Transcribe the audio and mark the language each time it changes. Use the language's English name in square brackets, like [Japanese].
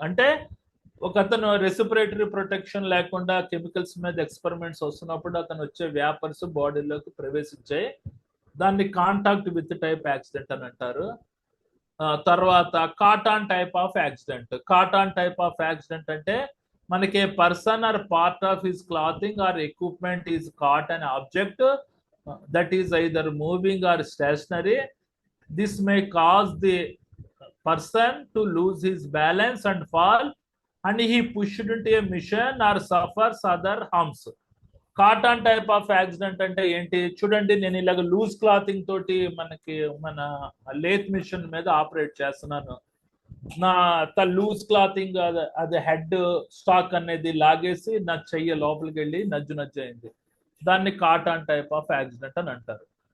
[Telugu] అంటే ఒక అతను రెస్పిరేటరీ ప్రొటెక్షన్ లేకుండా కెమికల్స్ మీద ఎక్స్పెరిమెంట్స్ వస్తున్నప్పుడు అతను వచ్చే వ్యాపర్స్ బాడీలోకి ప్రవేశించాయి, దాన్ని కాంటాక్ట్ విత్ టైప్ యాక్సిడెంట్ అని అంటారు. [English] తర్వాత caught on type of accident. Caught on type of accident అంటే మనకి person or part of his clothing or equipment is caught an object that is either moving or stationary. This may cause the person to lose his balance and fall and he pushed into a machine or suffers other harms. [Telugu] Caught on type of accident అంటే ఏంటి చూడండి, నేను ఇలాగ loose clothing తోటి మన lathe machine మీద operate చేస్తున్నాను, నా లూజ్ క్లాతింగ్ అది హెడ్ స్టాక్ అనేది లాగేసి నా చెయ్యి లోపలికి వెళ్ళి నజ్జు అయింది, దాన్ని caught on type of accident అని అంటారు.